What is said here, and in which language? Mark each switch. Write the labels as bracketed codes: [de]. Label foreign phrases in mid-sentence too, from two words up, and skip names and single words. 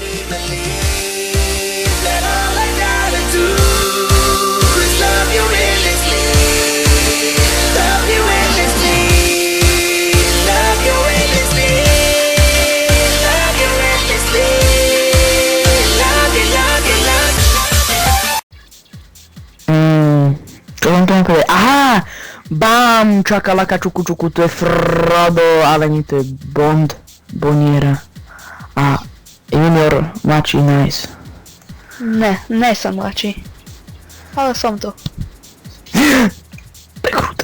[en] believe that all I gotta do is love you endlessly. Love you endlessly. Love you endlessly. Love you endlessly. Love you, love you, love you. [sk] Čo vám tomu povie? Aha! Bam! Čakalaka čuku čuku, to je Frodo, ale nie, to je Bond. Boniera. A Junior mladší Nice. Ne som mladší. Ale som tu. To je kruté.